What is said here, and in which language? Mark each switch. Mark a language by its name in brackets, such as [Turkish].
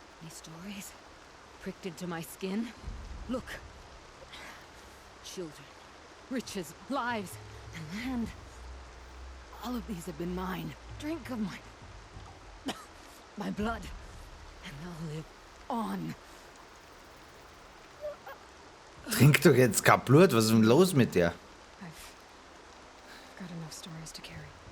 [English] These stories pricked into my skin. Look. Children, riches, lives, and land. All of these have been mine. Drink of my blood, and I'll live on. [German] Trink doch jetzt kein Blut, was ist denn los mit dir? [English] I've got enough stories to carry.